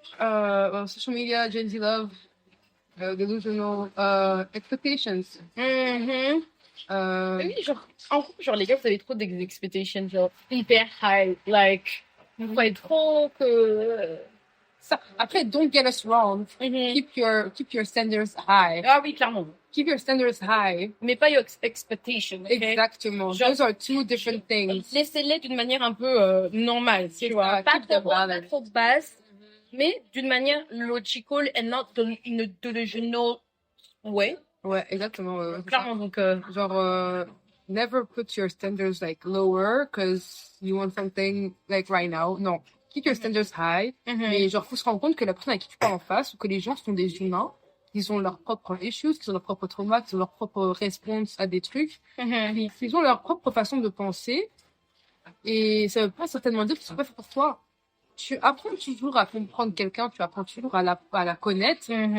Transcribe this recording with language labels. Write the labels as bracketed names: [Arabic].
[English] Well, social media, Gen Z love, delusional, expectations. [French] Mais oui, genre, en gros, genre, les gars, vous avez trop d'expectations, genre, hyper [English] high, like, [French] vous croyez trop que... Ça. Après, [English] don't get us wrong. Keep your standards high. [French] Ah oui, clairement. [English] Keep your standards high. [French] Mais pas [English] your expectations, [French] ok? Exactement. Genre, [English] Those are two different things. [French] Laissez-les d'une manière un peu normale, tu vois. Pas [English] keep them [French] trop haute, pas [English] balanced. [French] trop basse, mais d'une manière [English] logical and not in a delusional way. [French] Ouais, exactement. Clairement, donc... [English] Genre, never put your standards like lower because you want something like right now. Non. Keep your standards high. [French] Mais genre, faut se rendre compte que la personne à qui tu parles en face ou que les gens sont des humains. Ils ont leurs propres issues, ils ont leurs propres traumas, ils ont leur propre réponse à des trucs. Ils ont leur propre façon de penser. Et ça veut pas certainement dire qu'ils sont pas faits pour toi. Tu apprends toujours à comprendre quelqu'un, tu apprends toujours à la connaître.